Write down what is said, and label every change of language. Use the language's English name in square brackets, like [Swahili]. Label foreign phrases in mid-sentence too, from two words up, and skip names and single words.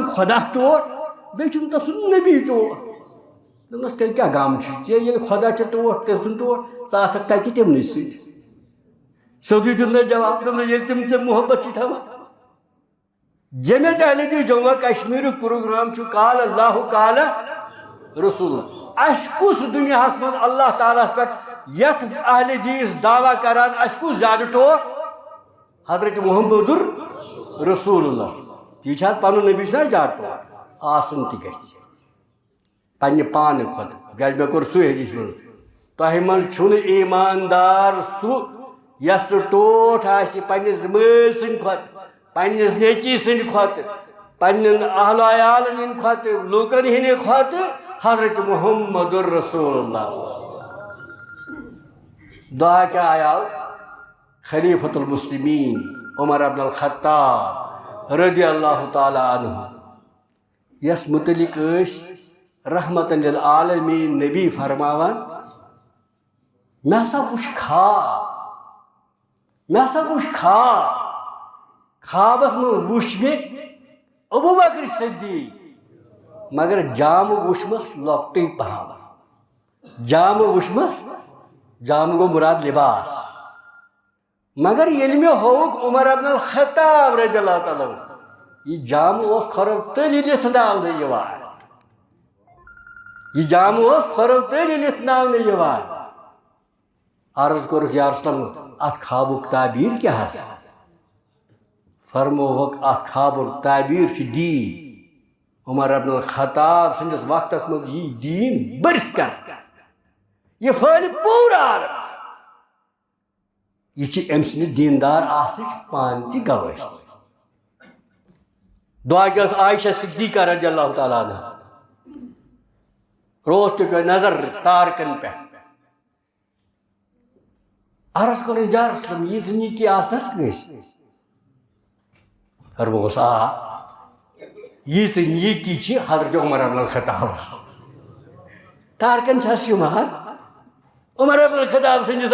[Kashmiri] خۄدا ٹوٹھ بیٚیہِ چھُم تسُنٛد نبی ٹوٹھ دوٚپنس تیٚلہِ کیٛاہ غم چھُ ژےٚ ییٚلہِ خۄدا چھُ ٹوٹھ تٔمۍ سُنٛد ٹوٹھ ژٕ آسکھ تتہِ تِمنٕے سۭتۍ سیوٚدُے دیُتنس جواب دوٚپنس ییٚلہِ تِم ژےٚ محبت چھِ تھاوان جمعیت اہلِ جموں کشمیرُک پروگرام چھُ [Arabic] قال اللہ قال رسول [Kashmiri] اَسہِ کُس دُنیاہس منٛز اللہ تعالیٰ ہس پٮ۪ٹھ یتھ اہلِ دیٖس دعویٰ کران اَسہِ کُس زیادٕ ٹوٹھ حضرت محمد رسول اللہ تی چھِ حظ پنُن نبی چھُنہ زیادٕ ٹوٹھ آسُن تہِ گژھِ پننہِ پانہٕ کھۄتہٕ کیٛازِ مےٚ کوٚر سُے حدیث منٛز تۄہہِ منٛز چھُنہٕ ایٖماندار سُہ یس نہٕ ٹوٹھ آسہِ پننِس مٲلۍ سٕنٛدِ کھۄتہٕ پننِس نیٚچی سٕنٛدِ کھۄتہٕ پننٮ۪ن اہلو عیالن ہٕنٛدِ کھۄتہٕ لوٗکن ہٕنٛدِ کھۄتہٕ حضرت محمد رسول اللہ دعا کیٛاہ آیاو خلیفۃ المسلمین عمر ابن الخطاب [Arabic] رضی اللہ تعالیٰ عنہ [Kashmiri] یس متعلق ٲسۍ [Arabic] رحمتً للعالمیٖن [Kashmiri] نبی فرماوان مےٚ ہسا وٕچھ خواب خوابس منٛز وٕچھ مےٚ ابوٗ بکر صدیٖق مگر جامہٕ وٕچھمس لۄکٹُے پہم جامہٕ وٕچھمس جامہٕ گوٚو مُراد لِباس مگر ییٚلہِ مےٚ ہووُکھ عمر ابن الخطاب [Arabic] رضی اللہ تعالیٰ [Kashmiri] یہِ جامہٕ اوس کھۄرو تٔلۍ لِتھناونہٕ یِوان یہِ جامہٕ اوس کھۄرو تٔلۍ لِتھناونہٕ یِوان عرض کوٚرُکھ [Arabic] یا رسول اللہ [Kashmiri] اتھ خوابُک تعبیٖر کیٛاہ حظ فرمووُکھ اتھ خوابُک تعبیٖر چھُ دیٖن عمر ابن الخطاب سٕنٛدِس وقتس منٛز یی دیٖن بٔرِتھ کرنہٕ یہ پھہلہِ پوٗرٕ عالمس یہ چھِ أمۍ سٕنٛدِ دیٖندار آسنٕچ پانہٕ تہِ گوٲہی دعا کیٛاہ ٲس عایشہ صدیقہ [Arabic] رضی اللہ تعالیٰ عنہ [Kashmiri] روز تہِ پیٚو نظر تارکن پٮ۪ٹھ عرض کوٚرُن [Arabic] یا رسول اللہ [Kashmiri] ییٖژ نیٖکی آسنس کٲنٛسہِ فرمووُس آ ییٖژ نیٖکی چھِ حضرت عمر ابن الخطابس تارکن چھا شُمار عمر ابن الخطاب سٕنٛدِس